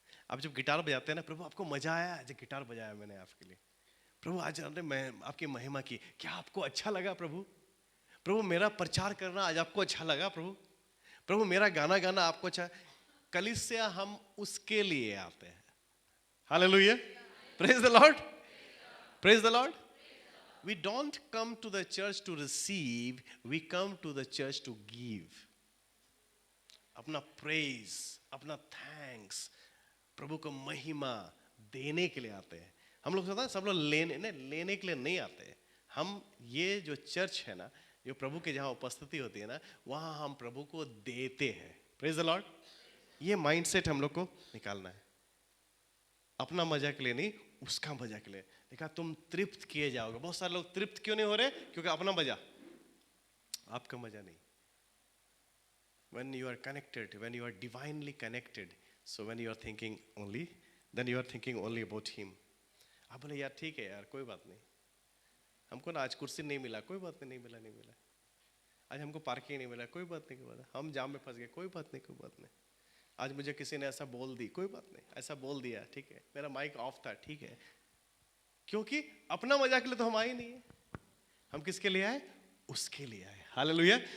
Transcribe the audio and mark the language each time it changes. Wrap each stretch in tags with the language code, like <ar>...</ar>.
<hi>आप जब गिटार बजाते हैं ना, प्रभु आपको मजा आया आज गिटार बजाया मैंने आपके लिए? प्रभु आज हमने मैं आपकी महिमा की, क्या आपको अच्छा लगा प्रभु? प्रभु मेरा प्रचार करना आज आपको अच्छा लगा प्रभु? प्रभु मेरा गाना गाना आपको अच्छा? कलीसिया हम उसके लिए आते हैं।</hi> <en>Hallelujah, praise the Lord, praise the Lord. We don't come to the church to receive, we come to the church to give.</en> <hi>अपना praise, अपना thanks, प्रभु को महिमा देने के लिए आते हैं। हम लोग सोचते हैं सब लोग लेने के लिए नहीं आते हैं। हम ये जो चर्च है ना, जो प्रभु के जहाँ उपस्थिति होती है ना, वहाँ हम प्रभु को देते हैं।</hi> <en>Praise the Lord।</en> <hi>ये माइंडसेट हम लोग को निकालना है। अपना मजा के लिए नहीं, उसका मजा के लिए। देखा, तुम तृप्त किए जाओगे। बहुत सारे लोग तृप्त क्यों नहीं हो रहे? क्योंकि अपना मजा, आपका मजा नहीं।</hi> <en>When you are connected, when you are divinely connected, so when you are thinking only, then you are thinking only about him.</en> <hi>आप बोले यार ठीक है यार, कोई बात नहीं, हमको ना आज कुर्सी नहीं मिला, कोई बात नहीं, नहीं मिला। आज हमको पार्किंग नहीं मिला, कोई बात नहीं, कोई बात नहीं। हम जाम में फंस गए, कोई बात नहीं, कोई बात नहीं। आज मुझे किसी ने ऐसा बोल दी, कोई बात नहीं, ऐसा बोल दिया, ठीक है। मेरा माइक ऑफ था, ठीक है। क्योंकि अपना मजा के लिए तो हम आए नहीं है। हम किसके लिए आए? उसके लिए आए। हालेलुया।</hi>